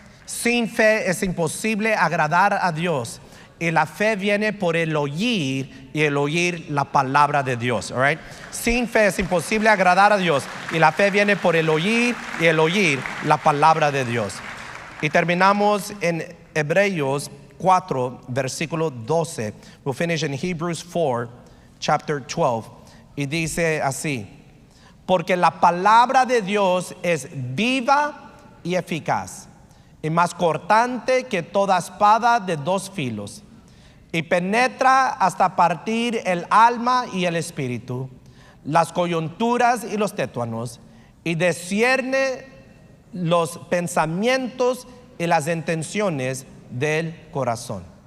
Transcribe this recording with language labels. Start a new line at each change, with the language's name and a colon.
Spanish: Sin fe es imposible agradar a Dios. Y la fe viene por el oír, y el oír la palabra de Dios. All right? Sin fe es imposible agradar a Dios, y la fe viene por el oír, y el oír la palabra de Dios. Y terminamos en Hebreos 4, versículo 12.
English: We'll finish in Hebrews 4, chapter 12.
Spanish: Y dice así: porque la palabra de Dios es viva y eficaz, y más cortante que toda espada de dos filos, y penetra hasta partir el alma y el espíritu, las coyunturas y los tétuanos, y discierne los pensamientos y las intenciones del corazón.